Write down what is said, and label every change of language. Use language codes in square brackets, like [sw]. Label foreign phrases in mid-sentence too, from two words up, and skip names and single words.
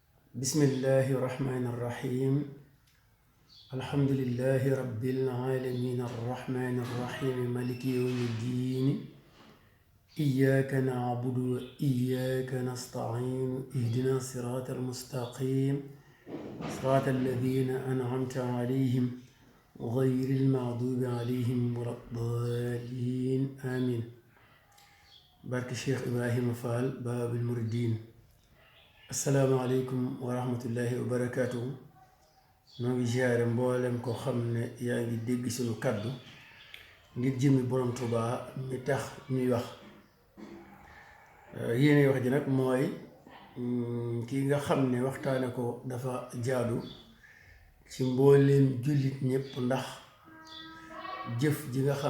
[ar] بسم الله الرحمن الرحيم الحمد لله رب العالمين الرحمن الرحيم مالك يوم الدين إياك نعبد وإياك نستعين اهدنا الصراط المستقيم صراط الذين أنعمت عليهم غير المغضوب عليهم ولا الضالين آمين. بارك الشيخ إبراهيم فال باب المردين. السلام عليكم ورحمة الله وبركاته. [wo] noo ngi ziare mboolem ko xam ne yaa ngi dégg suñu kàddu ngir jëmmi borom Tuubaa mi tax ñuy wax. yéene wax ji nag mooy kii nga xam ne waxtaane ko dafa jaadu ci mbooleem jullit ñépp, ndax jëf ji nga xam